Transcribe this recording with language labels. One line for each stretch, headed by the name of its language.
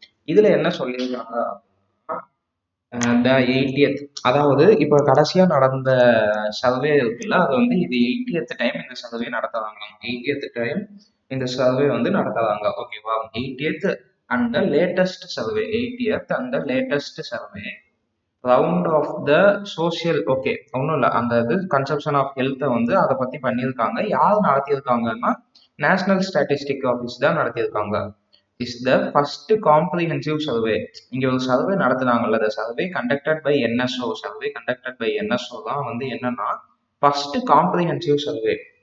Tamil: இதுல என்ன சொல்லியிருக்காங்க அப்படின்னா, the 80th, அதாவது இப்போ கடைசியா நடந்த சர்வே இருக்குல்ல, அது வந்து இது 80th டைம் இந்த சர்வே நடத்துறாங்க. 80th டைம் இந்த சர்வே வந்து நடத்துறாங்க. ஓகேவா?
English: 80th and the latest survey, 80th and the latest survey round of the social.
Tamil: Okay, ஒன்றும் இல்லை, அந்த இது
English: conception of ஹெல்த்தை
Tamil: வந்து அதை பற்றி பண்ணியிருக்காங்க. யார் நடத்தியிருக்காங்கன்னா, நேஷனல் ஸ்டாட்டிஸ்டிக் ஆஃபீஸ் தான் நடத்தியிருக்காங்க.
English: Is the first comprehensive survey.
Tamil: இங்கே ஒரு survey நடத்துனாங்கல்ல,
English: the survey conducted by NSO
Tamil: தான் வந்து என்னன்னா
English: First comprehensive survey.